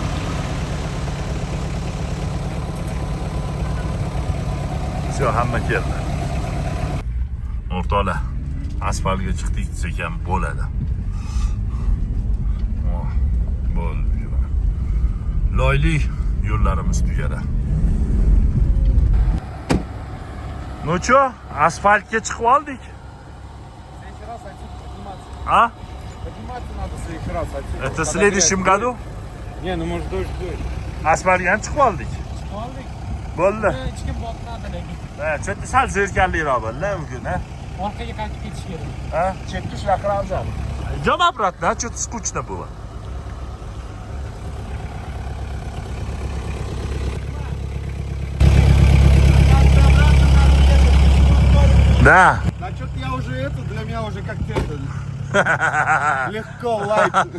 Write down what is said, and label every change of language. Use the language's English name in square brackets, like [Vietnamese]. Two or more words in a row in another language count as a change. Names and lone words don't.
[Uzbek] Shu hamma keldi. O'rtoqlar, asfaltga chiqdik desak ham bo'ladi. Bo'ldi. Loyli yo'llarimiz tugadi. [Russian] Ну чё, [Uzbek] асфальтga chiqib oldik. [Russian] А? Подниматься надо в следующий раз отсюда. Это в следующем году? Не, ну может дождь. [Uzbek] Asfaltga ham chiqib oldik. Oldik. Bo'ldi. Hech kim botmadi lekin. Ha, chetda sal zerkarliroq bo'ldi bugun, ha? Orqaga qaytib ketish kerak. Ha? Chetga shunaqa ham. [Russian] Идём обратно, а что-то скучно было. Да. Да что-то я уже это, для меня уже как-то это, легко, лайк.